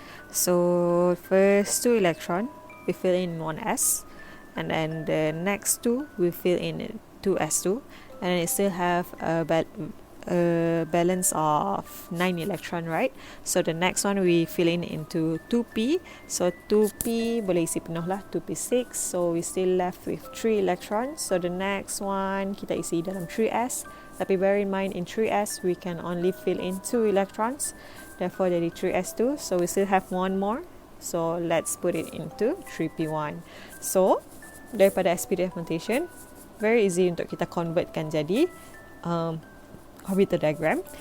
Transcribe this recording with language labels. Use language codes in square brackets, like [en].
[en] So first 2 electron, we fill in 1s, and then the next 2 we fill in 2s2, and then it still have a balance of 9 electron, right? So the next one we fill in into 2p. [ms] So 2p boleh isi penuh lah, 2p6. [en] So we still left with 3 electrons. So the next one [ms] kita isi dalam 3s. [en] Tapi bear in mind, in 3s we can only fill in 2 electrons. Therefore jadi 3s2. So we still have one more. So let's put it into 3p1. So daripada SPDF notation, very easy [ms] untuk kita convertkan jadi [en] orbital diagram.